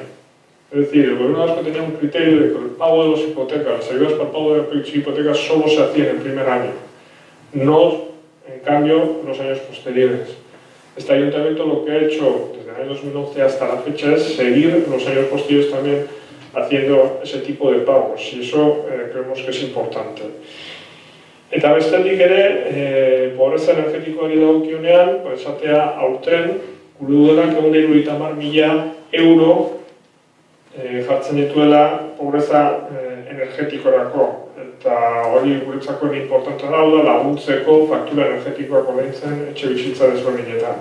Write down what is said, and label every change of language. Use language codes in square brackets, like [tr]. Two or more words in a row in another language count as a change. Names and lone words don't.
[es] Es decir, el gobierno vasco tenía un criterio de que el pago de las hipotecas, las ayudas para el pago de las hipotecas solo se hacía en el primer año, no en cambio en los años posteriores. Este ayuntamiento lo que ha hecho desde el año 2011 hasta la fecha es seguir en los años posteriores también haciendo ese tipo de pagos y eso creemos que es importante. [eu] Eta bestetik ere, pobreza energetikoari dagokionean, esatea aurten, gure udanak 170.000 euro jartzen dituela pobreza energetikorako. Eta hori guretzako importantea da, laguntzeko faktura energetikoak ordaintzen etxe bizitza desberdinetan.